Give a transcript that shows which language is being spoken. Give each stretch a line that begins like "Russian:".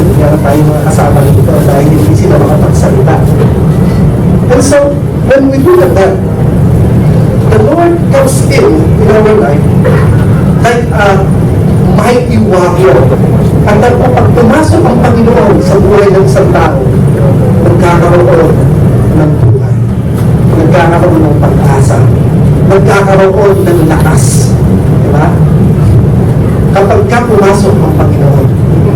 Filipino: Hindi na tayo mga kasama dito dahil hindi sila makapagsalita.
English: And so, when we do that, the Lord comes in our life like a mighty warrior.
Filipino: At pag pumasok ang Panginoon sa buhay ng isang tao, nagkakaroon ng buhay, nagkakaroon ng pag-asa, nagkakaroon ng lakas. Diba? Kapag ka pumasok ang Panginoon.